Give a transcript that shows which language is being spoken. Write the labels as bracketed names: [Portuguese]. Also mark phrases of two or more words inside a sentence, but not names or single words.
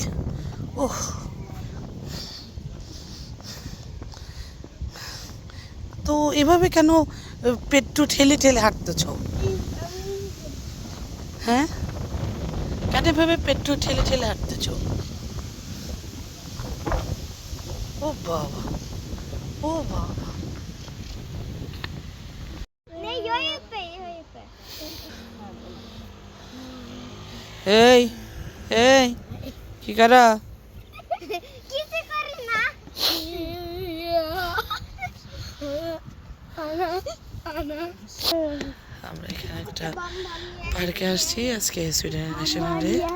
[Bangla] ওহ, তো এভাবে কেন পেট্রো ঠেলে ঠেলে হাঁটতেছ? হ্যাঁ, কেন এভাবে পেট্রো ঠেলে ঠেলে হাঁটতেছ? ও বাবা, ও বাবা। [Swedish] Nej, jag är uppe. [Bangla] এই এই কি করা? কিছু করি না। আমরা এখানে একটা পার্কে আসছি আজকে, সুইডেন ন্যাশনালে।